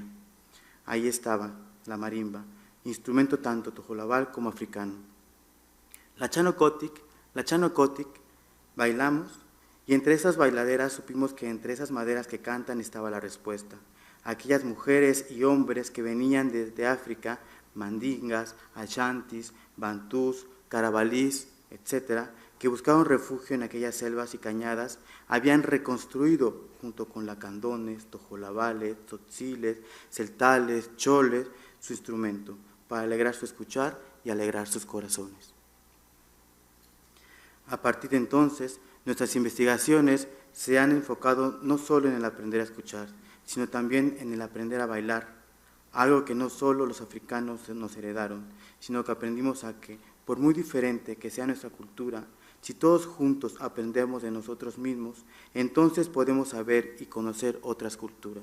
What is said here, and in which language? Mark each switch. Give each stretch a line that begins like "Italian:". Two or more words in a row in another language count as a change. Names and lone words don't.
Spanish: Ahí estaba la marimba, instrumento tanto tojolabal como africano. La Chanocotic, bailamos, y entre esas bailaderas supimos que entre esas maderas que cantan estaba la respuesta. Aquellas mujeres y hombres que venían desde África, mandingas, ashantis, bantús, carabalís, etcétera, que buscaban refugio en aquellas selvas y cañadas, habían reconstruido, junto con lacandones, tojolabales, tzotziles, celtales, choles, su instrumento, para alegrar su escuchar y alegrar sus corazones. A partir de entonces, nuestras investigaciones se han enfocado no solo en el aprender a escuchar, sino también en el aprender a bailar, algo que no solo los africanos nos heredaron, sino que aprendimos a que, por muy diferente que sea nuestra cultura, si todos juntos aprendemos de nosotros mismos, entonces podemos saber y conocer otras culturas.